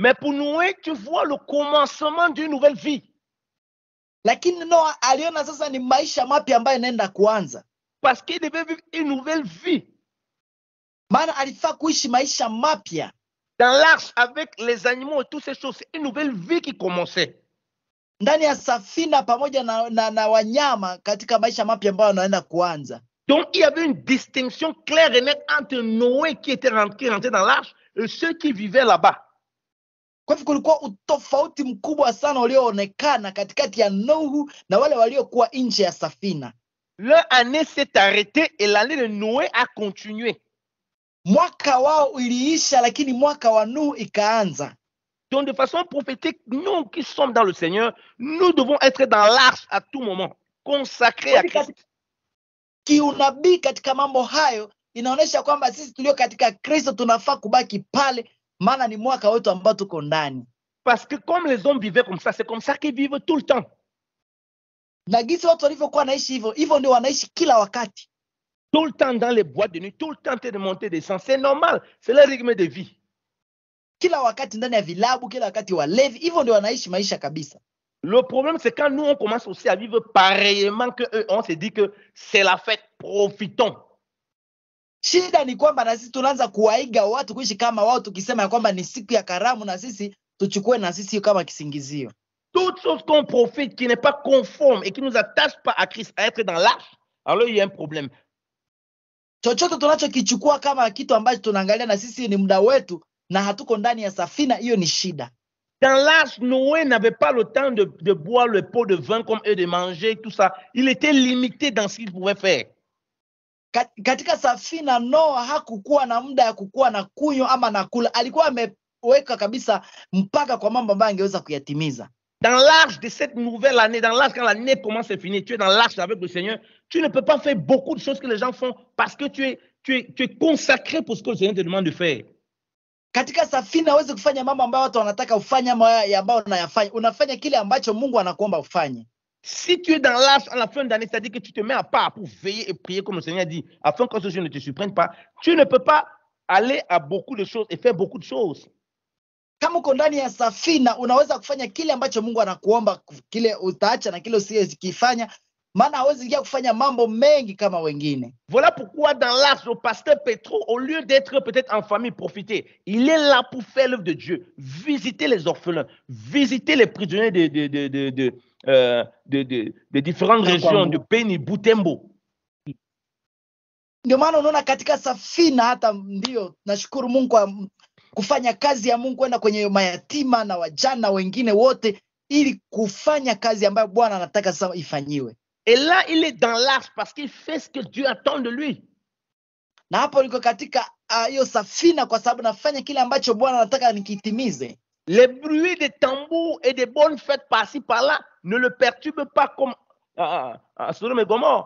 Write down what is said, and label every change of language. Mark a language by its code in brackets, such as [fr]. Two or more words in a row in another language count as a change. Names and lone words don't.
[fr] Mais pour Noé, tu vois le commencement d'une nouvelle vie. [sw] Lakini Noa aliona sasa ni maisha mapya ambayo inaenda kuanza. [fr] Parce qu'il devait vivre une nouvelle vie. [sw] Maana alifaa kuishi maisha mapya. [fr] Dans l'arche, avec les animaux et toutes ces choses, c'est une nouvelle vie qui commençait. [sw] Ndani ya safina pamoja na wanyama katika maisha mapya ambayo anaenda kuanza. [fr] Donc, il y avait une distinction claire et nette entre Noé qui était rentré dans l'arche et ceux qui vivaient là-bas. [sw] Kwa hivyo kulikuwa utofauti mkubwa sana ulioonekana katikati ya Nuhu na wale waliokuwa nje ya safina. [fr] Leur année s'est arrêtée et l'année de Noé a continué. [sw] Mwaka wao iliisha lakini mwaka wa Nuhu ikaanza. [fr] Donc de façon prophétique, nous qui sommes dans le Seigneur, nous devons être dans l'arche à tout moment, consacrés à Christ. [sw] Kiunabii katika mambo hayo inaonesha kwamba sisi tulio katika Kristo tunafaa kubaki pale, maana ni mwaka wetu ambao tuko ndani. [fr] Parce que comme les hommes vivaient comme ça, c'est comme ça qu'ils vivent tout le temps. [sw] Na gisi watu walivyokuwa wanaishi hivyo ndio wanaishi kila wakati. [fr] Tout le temps dans les boîtes de nuit, tout le temps de monter des sens, c'est normal, c'est leur rythme de vie. [sw] Kila wakati ndani ya vilabu, kila wakati walevi, hivyo ndio wanaishi maisha kabisa. [fr] Le problème, c'est quand nous, on commence aussi à vivre pareillement que eux, on se dit que c'est la fête, profitons. [sw] Shida ni kwamba na sisi tunaanza kuwaiga watu kuishi kama wao, tukisema ya kwamba ni siku ya karamu na sisi tuchukue na sisi kama kisingizio. [fr] Toute chose qu'on profite qui n'est pas conforme et qui nous attache pas à Christ, à être dans l'arche, alors il y a un problème. [sw] Chochote tunachokichukua kama kitu ambacho tunaangalia na sisi ni muda wetu na hatuko ndani ya safina, hiyo ni shida. [fr] Dans l'arche, Noé n'avait pas le temps de boire le pot de vin comme eux, de manger, tout ça. Il était limité dans ce qu'il pouvait faire. [sw] Katika safina Noa hakukuwa na muda ya kukua na kunywa ama na kula. Alikuwa ameweka kabisa mpaka kwa mambo ambayo angeweza kuyatimiza. [fr] Dans l'arche de cette nouvelle année, dans l'arche quand l'année commence à finir, tu es dans l'arche avec le Seigneur, tu ne peux pas faire beaucoup de choses que les gens font parce que tu tu es consacré pour ce que le Seigneur te demande de faire. [sw] Katika safina huwezi kufanya mambo ambayo watu wanataka ufanye ama ambayo unayafanya. Unafanya kile ambacho Mungu anakuomba ufanye. [fr] Si tu es dans l'arche à la fin d'année, c'est-à-dire que tu te mets à part pour veiller et prier comme le Seigneur dit, afin que ce jour ne te surprenne pas, tu ne peux pas aller à beaucoup de choses et faire beaucoup de choses. [sw] Kama uko ndani ya safina unaweza kufanya kile ambacho Mungu anakuomba, kile utaacha na kile usiyekifanya, maana hawezi ingia kufanya mambo mengi kama wengine. [fr] Voilà pourquoi dans l'arche, le pasteur Pétro, au lieu d'être peut-être en famille, profiter, il est là pour faire l'œuvre de Dieu, visiter les orphelins, visiter les prisonniers de différentes régions, de Beni, Butembo. [sw] Ndio maana unaona katika safina, hata ndio nashukuru Mungu kwa kufanya kazi ya Mungu, kwenda kwenye mayatima na wajana wengine wote, ili kufanya kazi ambayo Bwana anataka sasa ifanyiwe. [fr] Et là, il est dans l'arche parce qu'il fait ce que Dieu attend de lui. [sw] Na hapo niko katika hiyo safina kwa sababu nafanya kile ambacho Bwana anataka nikitimize. [fr] Les bruits des tambours et des bonnes fêtes par-ci par-là ne le perturbent pas comme à Sodome et Gomorrhe.